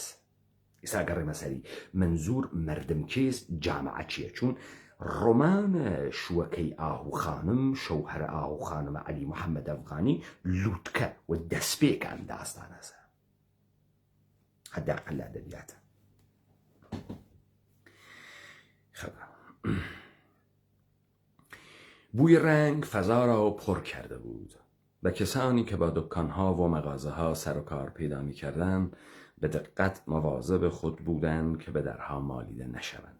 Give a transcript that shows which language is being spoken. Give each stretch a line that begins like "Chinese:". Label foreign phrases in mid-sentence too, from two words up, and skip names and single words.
Central Kurdish: ئێستا گەڕێمە سەری منزور مەردم کێس جامعە چییە؟ چون ڕۆمانە شووەکەی ئاهو خانم، شەوهەرە ئاهو خانمە عەلی محەممەد ئەفغانی لووتکە و دەستپێکان داستانەسە حەداقل لە ئەدەبیاتە.
Persian: بوی رنگ فضا را پر کرده بود و کسانی که با دکانها و مغازه‌ها سر و کار پیدا می‌کردند به دقت مواظب خود بودند که به درها مالیده نشوند.